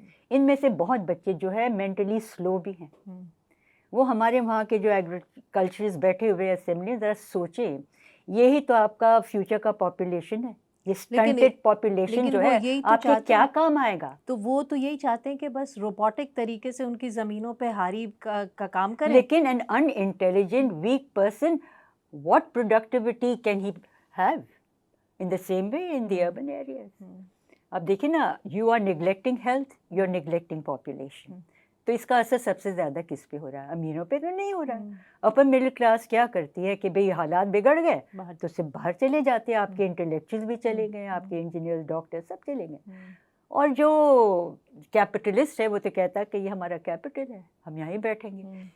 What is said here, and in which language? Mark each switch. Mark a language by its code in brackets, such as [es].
[ur] ان میں سے بہت بچے جو ہے مینٹلی سلو بھی ہیں. وہ ہمارے وہاں کے جو ایگریکلچرز بیٹھے ہوئے اسمبلی, ذرا سوچیں, یہی تو آپ کا فیوچر کا پاپولیشن ہے. یہ سٹنٹڈ پاپولیشن جو ہے آپ کے کیا کام آئے گا. تو وہ تو یہی چاہتے ہیں کہ بس روبوٹک طریقے سے ان کی زمینوں پہ ہاری کا کام کریں. لیکن [en] an unintelligent weak person, what productivity can he have in the same way in the urban areas. [ur] اب دیکھیں نا, [en] you are neglecting health, you are neglecting population. [ur] تو اس کا اثر سب سے زیادہ کس پہ ہو رہا ہے, امیروں پہ تو نہیں ہو رہا ہے. اپر مڈل کلاس کیا کرتی ہے کہ بھئی حالات بگڑ گئے تو صرف باہر چلے جاتے ہیں. آپ کے انٹلیکچوئل بھی چلے گئے, آپ کے انجینئر ڈاکٹر سب چلے گئے. اور جو کیپٹلسٹ ہے وہ تو کہتا ہے کہ یہ ہمارا کیپٹل ہے, ہم یہیں بیٹھیں گے.